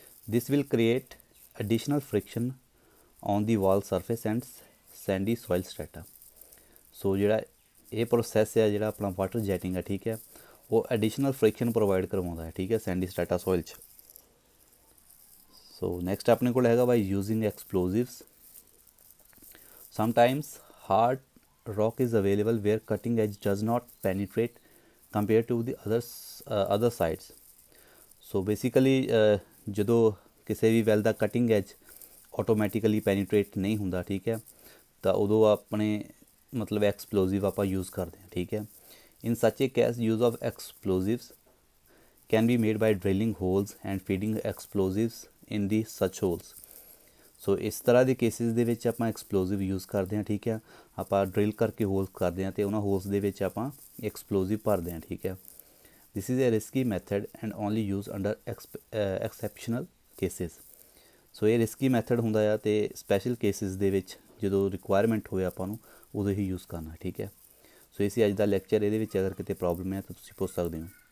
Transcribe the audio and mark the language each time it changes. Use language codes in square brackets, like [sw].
[en] This will create additional friction on the wall surface and sandy soil strata. [pa] ਸੋ ਜਿਹੜਾ ਇਹ process ਹੈ ਜਿਹੜਾ ਆਪਣਾ ਵਾਟਰ ਜੈਟਿੰਗ ਹੈ, ਠੀਕ ਹੈ, ਉਹ ਐਡੀਸ਼ਨਲ ਫ੍ਰਿਕਸ਼ਨ ਪ੍ਰੋਵਾਈਡ ਕਰਵਾਉਂਦਾ ਹੈ, ਠੀਕ ਹੈ, ਸੈਂਡੀ ਸਟ੍ਰੈਟਾ ਸੋਇਲ 'ਚ। ਸੋ ਨੈਕਸਟ ਆਪਣੇ ਕੋਲ ਹੈਗਾ [en] By using explosives. Sometimes hard rock is available where cutting edge does not penetrate compared to the other sides. [pa] So basically ਜਦੋਂ ਕਿਸੇ ਵੀ ਵੈਲ ਦਾ ਕਟਿੰਗ ਐਜ ਆਟੋਮੈਟਿਕਲੀ ਪੈਨੀਟਰੇਟ ਨਹੀਂ ਹੁੰਦਾ, ਠੀਕ ਹੈ, ਤਾਂ ਉਦੋਂ ਆਪਣੇ ਮਤਲਬ ਐਕਸਪਲੋਜ਼ਿਵ ਆਪਾਂ ਯੂਜ਼ ਕਰਦੇ ਹਾਂ, ਠੀਕ ਹੈ। [en] In such a case, use of explosives can be made by drilling holes and feeding explosives in the such holes. [pa] ਸੋ ਇਸ ਤਰ੍ਹਾਂ ਦੇ ਕੇਸਿਸ ਦੇ ਵਿੱਚ ਆਪਾਂ ਐਕਸਪਲੋਸਿਵ ਯੂਜ਼ ਕਰਦੇ ਹਾਂ, ਠੀਕ ਹੈ। ਆਪਾਂ ਡਰਿਲ ਕਰਕੇ ਹੋਲਸ ਕਰਦੇ ਹਾਂ ਅਤੇ ਉਹਨਾਂ ਹੋਲਸ ਦੇ ਵਿੱਚ ਆਪਾਂ ਐਕਸਪਲੋਸਿਵ ਭਰਦੇ ਹਾਂ, ਠੀਕ ਹੈ। [en] This is a risky method and only use under exceptional cases. [pa] ਸੋ ਇਹ ਰਿਸਕੀ ਮੈਥਡ ਹੁੰਦਾ ਆ ਅਤੇ ਸਪੈਸ਼ਲ ਕੇਸਿਸ ਦੇ ਵਿੱਚ ਜਦੋਂ ਰਿਕੁਆਇਰਮੈਂਟ ਹੋਏ ਆਪਾਂ ਨੂੰ ਉਦੋਂ ਹੀ ਯੂਜ਼ ਕਰਨਾ, ਠੀਕ ਹੈ। ਸੋ ਇਹ ਸੀ ਅੱਜ ਦਾ ਲੈਕਚਰ। ਇਹਦੇ ਵਿੱਚ ਅਗਰ ਕਿਤੇ ਪ੍ਰੋਬਲਮ ਹੈ ਤਾਂ ਤੁਸੀਂ ਪੁੱਛ ਸਕਦੇ ਹੋ।